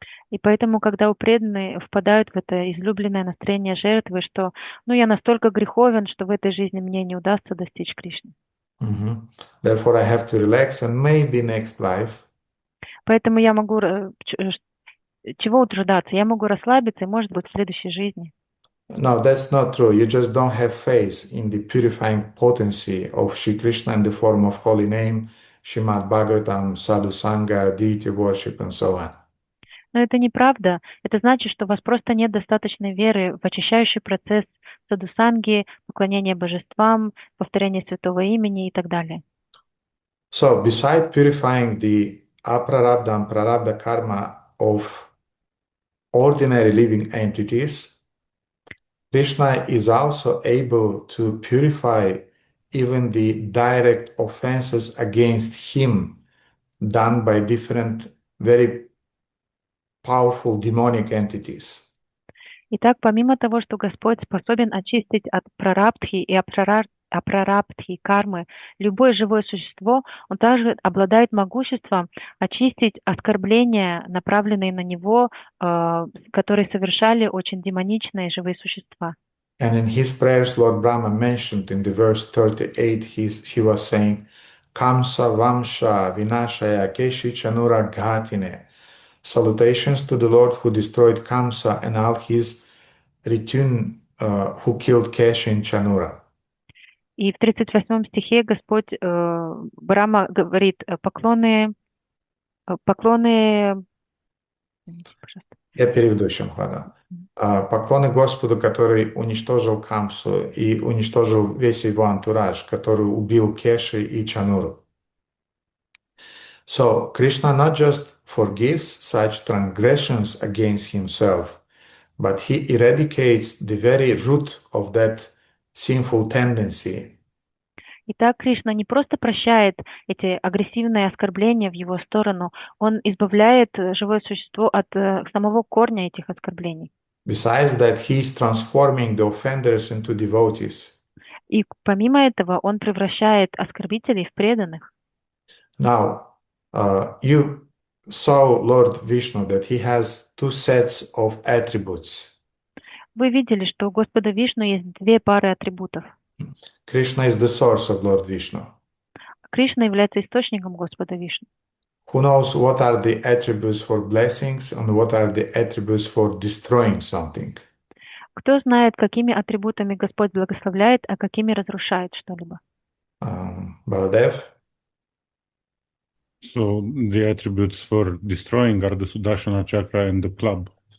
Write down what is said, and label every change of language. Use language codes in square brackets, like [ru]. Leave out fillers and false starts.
[ru] И поэтому, когда преданные впадают в это излюбленное настроение жертвы, что я настолько греховен, что в этой жизни мне не удастся достичь Кришны. Mm-hmm. [en] Therefore I have to relax, and maybe next life. [ru] Поэтому я могу чего утруждаться? Я могу расслабиться, и, может быть, в следующей жизни. [en] No, that's not true. You just don't have faith in the purifying potency of Shri Krishna in the form of holy name, Srimad Bhagavatam, Sadhu Sangha, deity worship, and so on. [ru] Но это неправда. Это значит, что у вас просто нет достаточной веры в очищающий процесс садхусанги, поклонения божествам, повторения святого имени и так далее. [en] So, beside purifying the aprarabdha and prarabdha karma of ordinary living entities, Krishna is also able to purify even the direct offenses against him done by different very powerful demonic entities. [ru] Итак, помимо того, что Господь способен очистить от прарабдхи и апрарабдхи кармы любое живое существо, Он также обладает могуществом очистить оскорбления, направленные на Него, которые совершали очень демоничные живые существа. [en] And in his prayers, Lord Brahma mentioned in the verse 38, he was saying, [sa] Kamsa Vamsha Vinashaya Keshi Chanura Ghatine. [en] Salutations to the Lord who destroyed Kamsa and all his return who killed Keshi in Chanura. [ru] И в 38 стихе Господь Брахма говорит: поклоны, пожалуйста. Я переведу еще, ладно. Поклоны Господу, который уничтожил Камсу и уничтожил весь его антураж, который убил Кеши и Чануру. [en] So Krishna not just forgives such transgressions against himself, but he eradicates the very root of that sinful tendency. [ru] Итак, Кришна не просто прощает эти агрессивные оскорбления в его сторону, он избавляет живое существо от самого корня этих оскорблений. [en] Besides that, he is transforming the offenders into devotees. [ru] И помимо этого, он превращает оскорбителей в преданных. [en] Now, you saw Lord Vishnu that he has two sets of attributes. [ru] Вы видели, что у Господа Вишну есть две пары атрибутов. [en] Krishna is the source of Lord Vishnu. [ru] Кришна является источником Господа Вишну. [en] Who knows what are the attributes for blessings and what are the attributes for destroying something? [ru] Кто знает, какими атрибутами Господь благословляет, а какими разрушает что-либо? [en] Baladev? So the attributes for destroying are the Sudarshana chakra and the club.